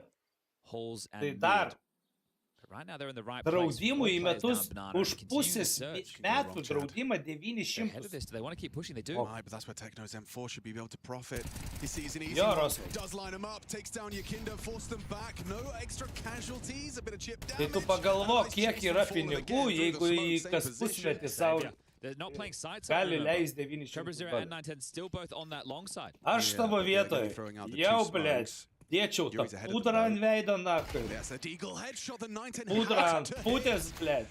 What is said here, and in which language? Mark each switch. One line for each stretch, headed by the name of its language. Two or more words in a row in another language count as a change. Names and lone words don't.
English: Halls and
Lithuanian: tai dar
English: right now they're in the right place.
Lithuanian: Draudimų į metus už pusės metų draudimą 900.
English: They want to keep pushing, they do. Right, but that's where Techno's M4 should be able to profit. He sees an easy one, does line him up, takes down Yukinda, force them back, no extra casualties, a bit of chip damage.
Lithuanian: Tai tu pagalvok, kiek yra pinigų, jeigu į kas pusmetį savo gali leis 900 $. Aš tavo vietoj, jau, blėt. Dėčiau tą pudrą ant veidą, nakai. Pudrą ant putės, blėt.